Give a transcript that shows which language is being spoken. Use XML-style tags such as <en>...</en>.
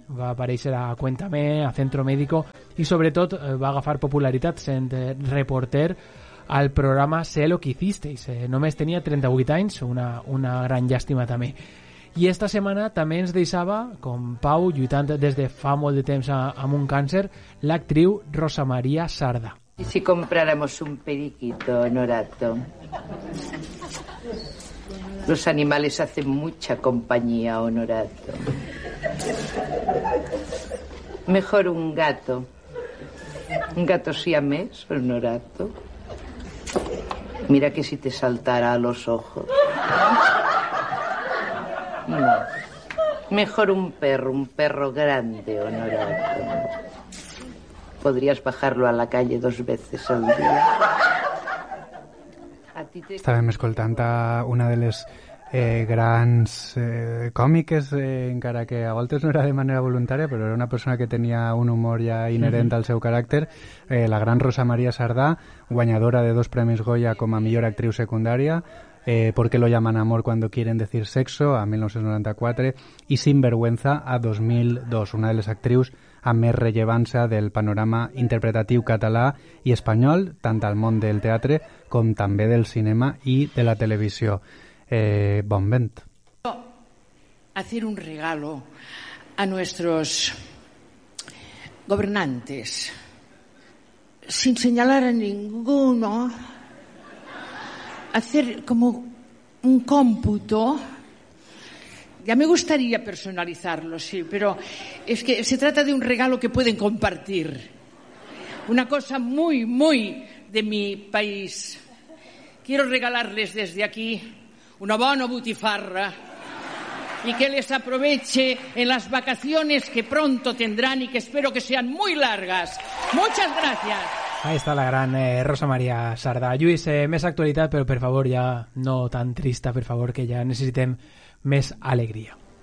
<ca>Va aparèixer a Cuéntame, a Centro Médico, i sobretot va agafar popularitat sent reporter al programa Sé lo que hicisteis. Només tenia 38 anys, una gran llàstima també. I esta setmana també ens deixava, com Pau, lluitant des de fa molt de temps amb un càncer, l'actriu Rosa Maria Sarda.</ca> <es>¿Y si compráramos un periquito, Norato? Los animales hacen mucha compañía, Honorato. Mejor un gato. Un gato siamés, Honorato. Mira que si te saltara a los ojos. No. Mejor un perro grande, Honorato. Podrías bajarlo a la calle dos veces al día.</es> <ca>Estàvem escoltant a una de les grans còmiques, encara que a voltes no era de manera voluntària, però era una persona que tenia un humor ja inherent al seu caràcter, la gran Rosa Maria Sardà, guanyadora de dos premis Goya com a millor actriu secundària, ¿Por qué lo llaman amor cuando quieren decir sexo?, a 1994, y Sinvergüenza, a 2002, una de les actrius amb més rellevància del panorama interpretatiu català i espanyol, tant al món del teatre com també del cinema i de la televisió. Bon vent.</ca> <es>Hacer un regalo a nuestros gobernantes, sin señalar a ninguno, hacer como un cómputo. Ya me gustaría personalizarlo, sí, pero es que se trata de un regalo que pueden compartir. Una cosa muy, muy de mi país. Quiero regalarles desde aquí una buena butifarra y que les aproveche en las vacaciones que pronto tendrán y que espero que sean muy largas. Muchas gracias. Ahí está la gran Rosa María Sardà.</es> <ca>Lluís, més actualitat, però per favor, ja no tan trista, per favor, que ja necessitem més alegria.</ca>